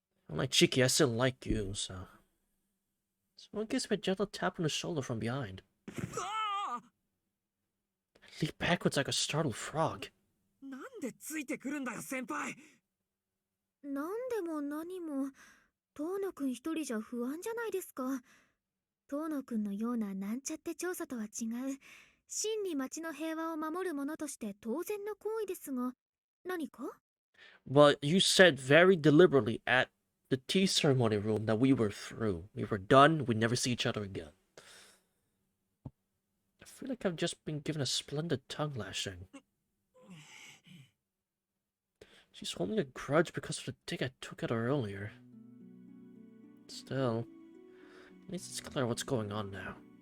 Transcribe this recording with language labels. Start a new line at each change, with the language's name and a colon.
English: I'm like cheeky, I still like you, so. Someone gives me a gentle tap on the shoulder from behind. I leap backwards like a startled frog.
Japanese: なんでついてくるんだよ、先輩。なんでも何も、遠野くん一人じゃ不安じゃないですか。遠野くんのようななんちゃって調査とは違う、真に町の平和を守る者として当然の行為ですが、何か？
English: Well, you said very deliberately at the tea ceremony room that we were through. We were done, we'd never see each other again. I feel like I've just been given a splendid tongue lashing. She's holding a grudge because of the dig I took at her earlier. Still, at least it's clear what's going on now.